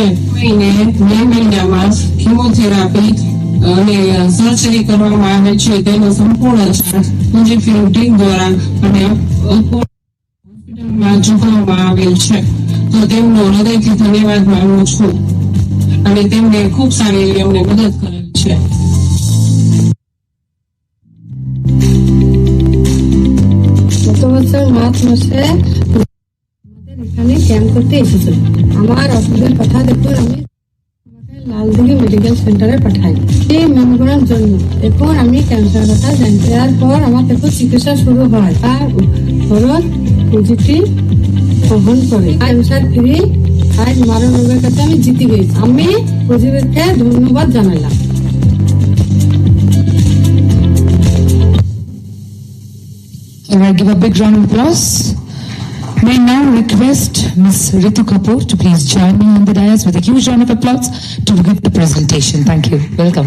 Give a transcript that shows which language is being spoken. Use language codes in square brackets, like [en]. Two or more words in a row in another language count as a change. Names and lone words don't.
[gu] 2 મહિનામાં કિમોથેરાપી અને સર્જરી કરવામાં આવે છે. તેનો સંપૂર્ણ ચાર્જ ફુજીફિલ્મ ટીમ દ્વારા અને હોસ્પિટલમાં ચૂકવવામાં આવેલ છે. તો તેમનો હૃદયથી ધન્યવાદ માનું છું અને તેમને ખૂબ સારી એવી અમને મદદ કરેલ છે. [bn] গত বছর মার্চ মাসে আমাদের এখানে ক্যাম্প করতে এসেছিল। আমার অসুবিধার কথা দেখুন, আমি আমাকে লালদিঘি মেডিকেল সেন্টারে পাঠাই এই মেমোগ্রামের জন্য। এখন আমি ক্যান্সার কথা জানি। এরপর আমার দেখুন চিকিৎসা শুরু হয়, তার খরচ পজিটিভ বহন করে। [en] cancer free [bn] আজ মারণ রোগের কাছে আমি জিতে গেছি। আমি পজিটিভকে ধন্যবাদ জানালাম। [en] All right, give a big round of applause. May I now request Ms. Ritu Kapoor to please join me on the dais with a huge round of applause to give the presentation. Thank you. Welcome.